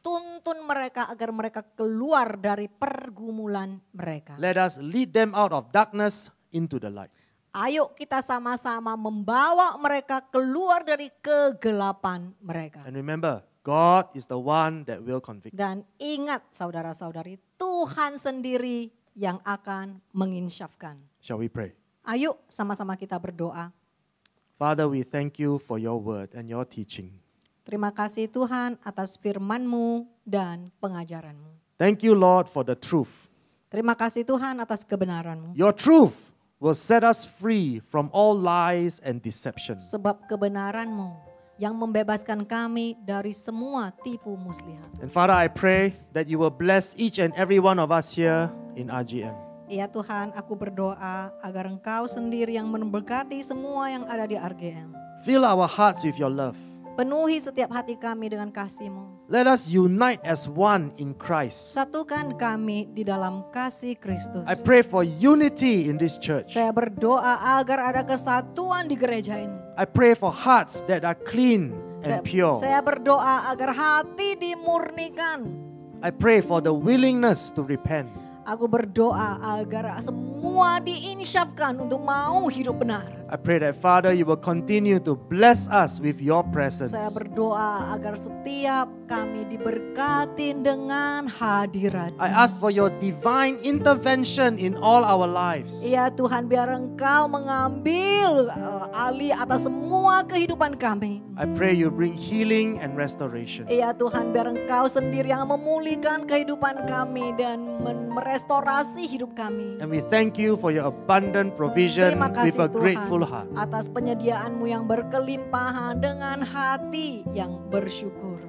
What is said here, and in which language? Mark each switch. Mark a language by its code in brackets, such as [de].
[id] Tuntun menuntun mereka agar mereka keluar dari pergumulan mereka. [en] Let us lead them out of darkness into the light. [id] Ayo kita sama-sama membawa mereka keluar dari kegelapan mereka. [en] And remember, God is the one that will convict. [id] Dan ingat saudara-saudari, Tuhan sendiri yang akan menginsyafkan. [en] Shall we pray? [id] Ayo sama-sama kita berdoa. [en] Father, we thank you for your word and your teaching. [id] Terima kasih Tuhan atas firman-Mu dan pengajaran-Mu. [en] Thank you, Lord, for the truth. [id] Terima kasih Tuhan atas kebenaran-Mu. [en] Your truth will set us free from all lies and deception. [id] Sebab kebenaran-Mu yang membebaskan kami dari semua tipu muslihat. [en] And Father, I pray that you will bless each and every one of us here in RGM. [id] Ya Tuhan, aku berdoa agar Engkau sendiri yang memberkati semua yang ada di RGM. [en] Fill our hearts with your love. [id] Penuhi setiap hati kami dengan kasih-Mu. [en] Let us unite as one in Christ. [id] Satukan kami di dalam kasih Kristus. [en] I pray for unity in this church. [id] Saya berdoa agar ada kesatuan di gereja ini. [en] I pray for hearts that are clean and pure. [id] Saya berdoa agar hati dimurnikan. [en] I pray for the willingness to repent. [id] Aku berdoa agar semua diinsyafkan untuk mau hidup benar. [en] I pray that Father, you will continue to bless us with your presence. [id] Saya berdoa agar setiap kami diberkati dengan hadirat. [en] I ask for your divine intervention in all our lives. [id] Ya Tuhan, biar Engkau mengambil alih atas semua kehidupan kami. [en] I pray you bring healing and restoration. [id] Ya Tuhan, biar Engkau sendiri yang memulihkan kehidupan kami dan merestorasi hidup kami. [en] And we thank you for your abundant provision [id] Terima [en] with [id] kasih [en] a grateful [id] Tuhan atas penyediaan-Mu yang berkelimpahan dengan hati yang bersyukur.